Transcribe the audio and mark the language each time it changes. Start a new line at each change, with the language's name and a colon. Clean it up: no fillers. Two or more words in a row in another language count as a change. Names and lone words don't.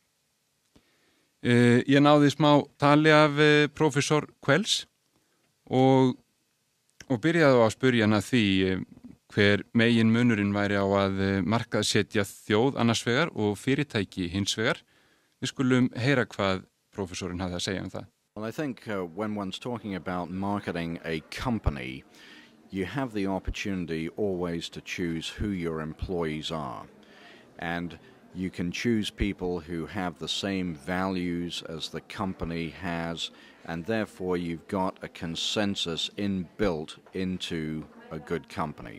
Icelandic: Ég náði smá tali af prófessor Quells og byrjaði á að spyrja hann að því hver megin munurinn væri á að markaðssetja þjóð annars vegar og fyrirtæki hins vegar. Við skulum heyra hvað prófessorinn hafði að segja það.
English: Well, I think when one's talking about marketing a company, you have the opportunity always to choose who your employees are. And you can choose people who have the same values as the company has, and therefore you've got a consensus inbuilt into a good company.